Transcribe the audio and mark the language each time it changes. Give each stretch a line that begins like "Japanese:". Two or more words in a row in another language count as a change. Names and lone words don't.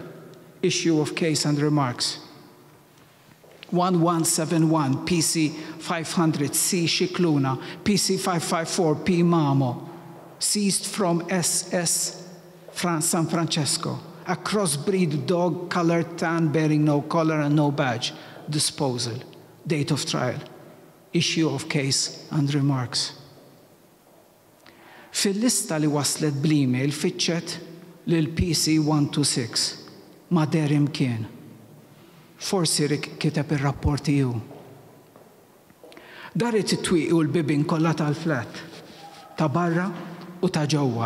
English: Issue of case and remarks. 1171 PC 500 C Cicluna, PC 554 P Mamo, seized from SS San Francesco, a crossbreed dog colored tan, bearing no collar and no badge. Disposal. Date of trial. Issue of case and remarks.
Maltese: Fil-lista li waslet bl-email fitxet lil PC 126 ma der imkien. Forsi kiteb ir-rapporti hu. Daret it-twieqi u l-bibin kollha tal-flat ta' barra u ta' ġewwa.